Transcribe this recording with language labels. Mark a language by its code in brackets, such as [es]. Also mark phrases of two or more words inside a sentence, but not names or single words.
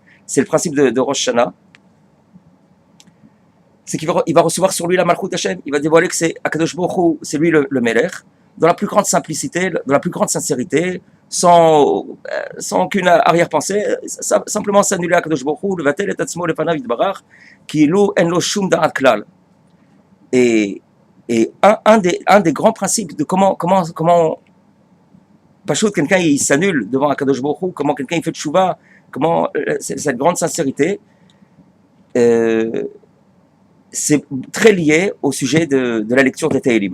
[fr] C'est le principe de Rosh Hashanah. C'est qu'il va recevoir sur lui la [he] מלכות השם. [fr] Il va dévoiler que c'est [he] הקדוש ברוך הוא, [fr] c'est lui le Melech, dans la plus grande simplicité, dans la plus grande sincérité, sans aucune arrière-pensée, simplement s'annuler à [he] קדוש ברוך הוא, לבטל את עצמו לפניו יתברך, כאילו אין לו שום דעת כלל. [fr] Et un des grands principes de comment Pachout, quelqu'un il s'annule devant [he] הקדוש ברוך הוא, [fr] comment quelqu'un il fait tchouva, comment cette grande sincérité, c'est très lié au sujet de la lecture des Tehillim.